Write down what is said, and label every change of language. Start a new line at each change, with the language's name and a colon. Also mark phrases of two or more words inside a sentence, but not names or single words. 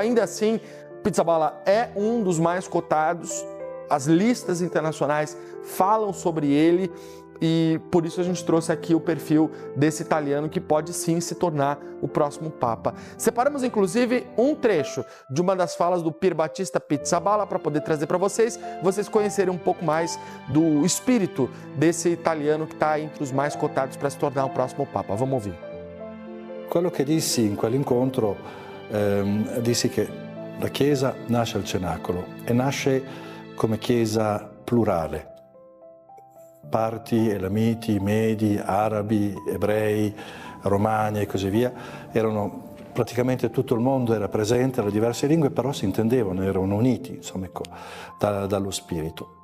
Portuguese: Ainda assim, Pizzaballa é um dos mais cotados, as listas internacionais falam sobre ele e por isso a gente trouxe aqui o perfil desse italiano que pode sim se tornar o próximo Papa. Separamos inclusive um trecho de uma das falas do Pier Battista Pizzaballa para poder trazer para vocês conhecerem um pouco mais do espírito desse italiano que está entre os mais cotados para se tornar o próximo Papa. Vamos ouvir.
Italian: Quello che dissi in quell'incontro, dissi che la Chiesa nasce al cenacolo e nasce come Chiesa plurale. Parti, elamiti, medi, arabi, ebrei, romani e così via erano praticamente tutto il mondo era presente, le diverse lingue, però si intendevano, erano uniti, insomma, ecco, dallo spirito.